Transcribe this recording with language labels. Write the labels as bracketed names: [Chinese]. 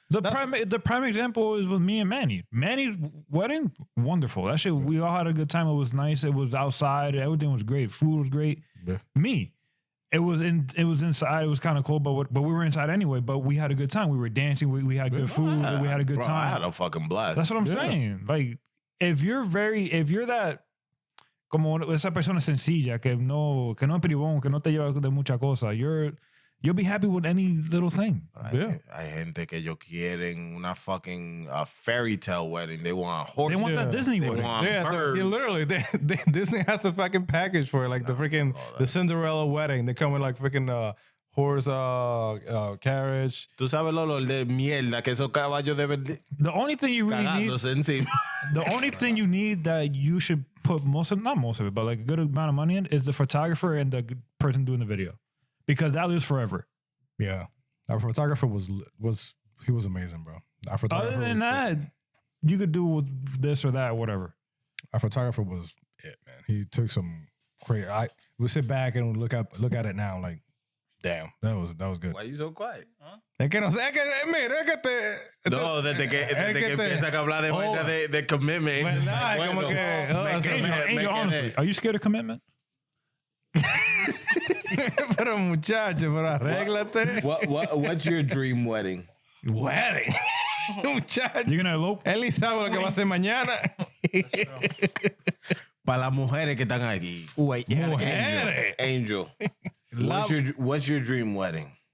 [English] The prime example is with me and Manny. Manny's wedding, wonderful. That shit, we all had a good time. It was nice. It was outside. Everything was great. Food was great. Yeah. Me, it was inside. It was kind of cold, but we were inside anyway. But we had a good time. We were dancing. We had good food. We had a good bro, time. I had a fucking blast. That's what I'm saying. Like, if you're that, [Spanish] como esa persona sencilla que no es bribón, que no te lleva de mucha cosa, [English] you're You'll be happy with any little thing. Yeah. [Spanish] Hay gente que ellos quieren una [English] fucking fairy tale wedding. They want horses. They want that Disney They wedding. want Yeah, birds. literally, Disney has a fucking package for it, like the freaking the Cinderella wedding. They come with like freaking horse carriage. [Spanish] Tú sabes el olor de mierda que esos caballos deben [English] The only thing you really need, [Spanish] cagándose encima. [English] the only thing you need that you should put not most of it, but like a good amount of money in is the photographer and the person doing the video, because that lives forever. Yeah, our photographer was amazing, bro. Our photographer Other than that, you could do with this or that or whatever. our photographer was it, man. He took some crazy. We sit back and look at it now, like, damn, that was good. Why you so quiet? [Spanish] Es que no sé, mira, es que No, desde que empieza a hablar de vaina de commitment. ¿Verdad? Bueno, Como que, [English] Angel, honestly, are you scared of commitment? [Spanish] Pero muchacho, pero arréglate. [English] What's your dream wedding? Wedding. [Spanish] Muchacho. [English] You're gonna elope? [Spanish] Él ni sabe lo que va a hacer mañana. Para las mujeres que están aquí. [English] Wait, yeah. [Spanish] Mujeres. [English] Angel, what's your dream wedding?